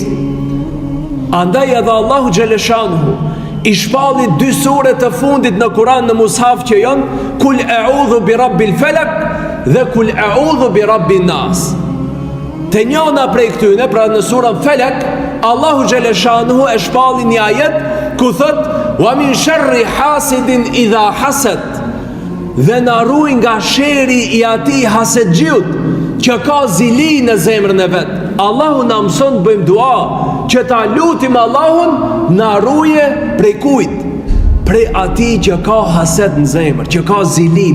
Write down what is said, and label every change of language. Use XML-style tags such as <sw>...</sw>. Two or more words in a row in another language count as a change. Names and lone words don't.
<sq>Andaj edhe Allahu Gjeleshanhu i shpalli 2 sure të fundit në Kur'an në mushaf që janë</sq> <ar>قل أعوذ برب الفلق</ar> <sq>dhe</sq> <ar>قل أعوذ برب الناس.</ar> <sq>Te njëna prej këtyne, pra në surën Falak, Allahu Gjeleshanhu e shpalli një ajet ku thot</sq> <ar>ومن شر حاسد إذا حسد,</ar> <sq>dhe na ruaj nga sheri i atij hasedxhiut që ka zili në zemrën e vet. Allahu na mëson të bëjmë dua që ta lutim Allahun na ruaje prej kujt? Prej atij që ka hased në zemër, që ka zili.</sq>